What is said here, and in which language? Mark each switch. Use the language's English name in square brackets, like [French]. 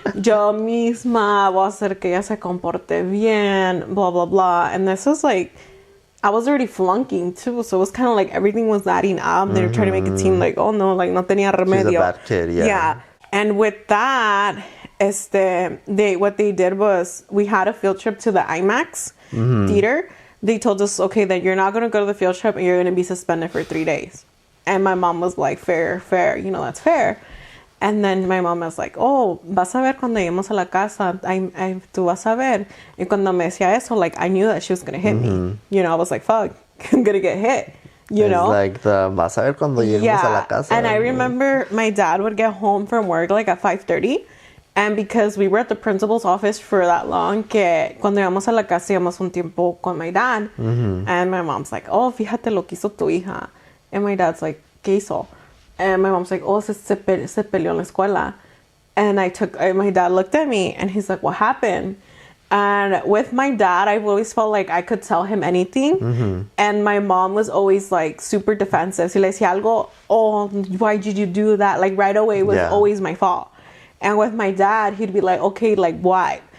[Spanish] Yo misma voy a hacer que ella se comporte bien, blah, blah, blah. [English] And this was like, I was already flunking too. So it was kind of like everything was adding up. They were trying to make it seem like, oh no, like [Spanish] no tenía remedio. [English] She's a bad kid, yeah. Yeah. And with that, what they did was we had a field trip to the IMAX theater. They told us, okay, then you're not going to go to the field trip and you're going to be suspended for 3 days. And my mom was like, fair, you know, that's fair. And then my mom was like, oh, [Spanish] vas a ver cuando lleguemos a la casa, tú vas a ver. Y cuando me decía eso, [English] like, I knew that she was going to hit me. You know, I was like, fuck, I'm going to get hit. You know? [Spanish] Like vas a ver cuando lleguemos a la casa. [English] And I remember my dad would get home from work like at 5:30. And because we were at the principal's office for that long, [Spanish] que cuando íbamos a la casa íbamos un tiempo con [English] my dad. And my mom's like, oh, [Spanish] fíjate lo que hizo tu hija. [English] And my dad's like, [Spanish] ¿qué hizo? [English] And my mom's like, oh, [Spanish] se peleó en la escuela. [English] And my dad looked at me and he's like, what happened? And with my dad, I've always felt like I could tell him anything. And my mom was always like super defensive. [Spanish] Si le decía algo, [English] oh, why did you do that? Like right away it was always my fault. And with my dad, he'd be like, okay, like why?